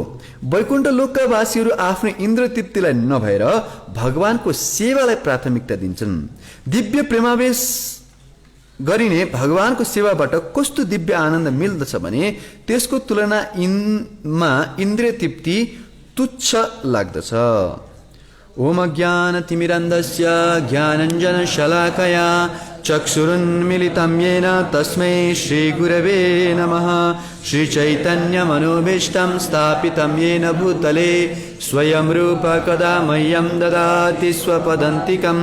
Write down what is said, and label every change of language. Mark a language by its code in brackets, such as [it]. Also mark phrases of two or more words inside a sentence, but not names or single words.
[ne] वैकुण्ठ लोकका वासीहरू आफ्नो इन्द्रतृप्तिलाई नभएर भगवानको सेवालाई प्राथमिकता दिन्छन्। दिव्य प्रेमावेश गरिने भगवानको सेवाबाट कस्तो दिव्य आनन्द मिल्दछ भने त्यसको तुलना इन्द्रिय तृप्ति तुच्छ लाग्दछ। [sa] ओम ज्ञानतिमिरन्धस्य ज्ञानञ्जनशलाकया चक्षुरुन्मिलितं येन तस्मै श्रीगुरवे नमः। श्रीचैतन्यमनोभीष्टं स्थापितं येन भूतले स्वयं रूप कदा मह्यं ददाति स्वपदन्तिकं।